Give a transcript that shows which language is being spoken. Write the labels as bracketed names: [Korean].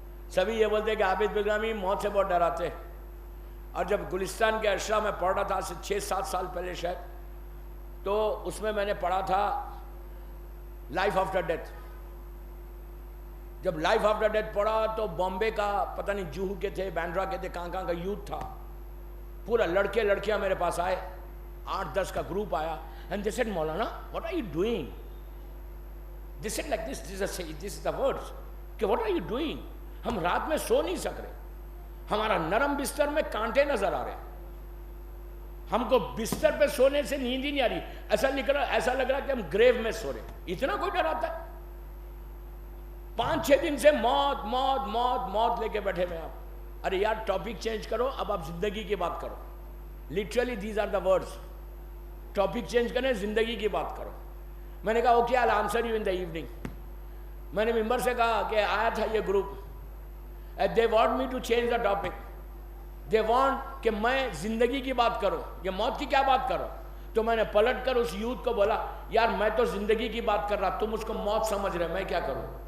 [Urdu] سبھی یہ بولتے کہ عابد بلگامی موت سے بہت ڈراتے. اور جب گلستان کے اشرا میں پڑھ رہا تھا 6-7 سال پہلے شاید، تو اس میں نے پڑھا تھا لائف آفٹر ڈیتھ. جب لائف آفٹر ڈیتھ پڑھا تو بامبے کا پتہ نہیں جوہو کے تھے، بینڈرا کے تھے، کہاں کا یوتھ تھا پورا، لڑکے لڑکیاں میرے پاس آئے، 8-10 کا گروپ آیا. [English] And they said, Maulana, what are you doing? They said like this is the words. کہ what are you doing? [Urdu] ہم رات میں سو نہیں سک رہے، ہمارا نرم بستر میں کانٹے نظر آ رہے ہیں، ہم کو بستر پہ سونے سے نیند ہی نہیں آ رہی، ایسا لگ رہا کہ ہم گریو میں سو رہے. اتنا کوئی ڈر آتا ہے؟ 5-6 دن سے موت موت موت موت لے کے بیٹھے ہوئے آپ. ارے یار ٹاپک چینج کرو، اب آپ زندگی کی بات کرو. [English] Literally these are the words. [Urdu] Topic change کریں، زندگی کی بات کرو. میں نے کہا okay [English] I'll answer you in the evening. [Urdu] میں نے ممبر سے کہا کہ آیا تھا یہ group, [English] they want me to change the topic. they want [Urdu] کہ میں زندگی کی بات کروں، یہ موت کی کیا بات کرو. تو میں نے پلٹ کر اس یوتھ کو بولا یار میں تو زندگی کی بات کر رہا، تم اس کو موت سمجھ رہے، میں کیا کروں.